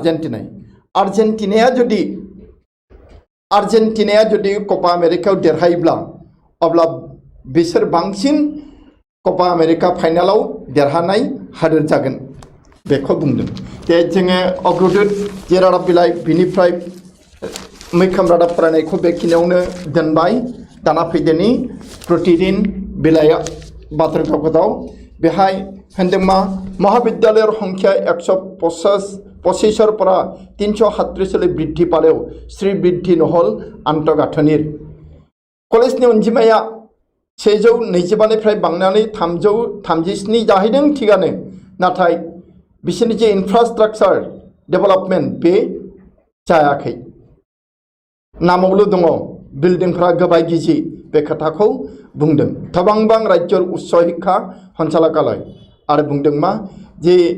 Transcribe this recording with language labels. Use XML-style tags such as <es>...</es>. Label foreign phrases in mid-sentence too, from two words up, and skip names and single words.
<brx>आर्जेन्टिनाया जुदि कपा आमेरिकायाव देरहायोब्ला अब्ला बिसोर बांसिन कपा आमेरिका फाइनालाव देरहानाय हादोर जागोन बेखौ बुंदों जे जोङो अग्रदूत जे रादाब बिलाइ बिनिफ्राय मैखोम रादाब फरायनायखौ बेखिनियावनो दोनबाय दाना फैदोनि प्रतिदिन बिलाइया बाथ्रा काकतआव बेहाय होनदों मा</brx> <as>মহাবিদ্যালয় সংখ্যা 125 পৰা 337 বৃদ্ধি পালেও শ্ৰীবৃদ্ধি নহল আন্তঃগাঁথনিৰ</as> <brx>কলেজनि अनजिमाया 125 निफ्राय बांनानै 337 जाहैदों थिगानो नाथाय बिसोरनि जे</brx> <en>infrastructure development</en> <brx>बे जायाखै नामावल' दङ बिल्डिंफ्रा गोबाय गिजि बे खोथाखौ बुंदों तवांबां राज्य उच्च शिक्षा सञ्चालकालय आरो बुंदों मा जे</brx>